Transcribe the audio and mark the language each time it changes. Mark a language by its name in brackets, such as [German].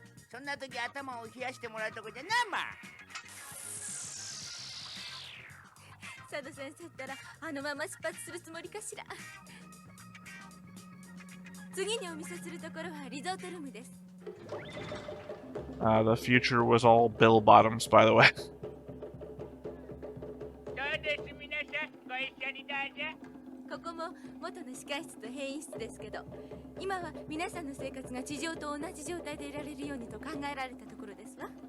[Japanese] そんな時頭を冷やしてもらうとこじゃなま。佐渡先生ったらあのまま出発するつもりかしら。次にお見せするところはリゾートルームです。 [English] The future was all bell bottoms, by the way. [Japanese] そうです、皆さんご一緒にどうぞ。ここも元の控室と兵員室ですけど、今は皆さんの生活が地上と同じ状態でいられるようにと考えられたところですわ。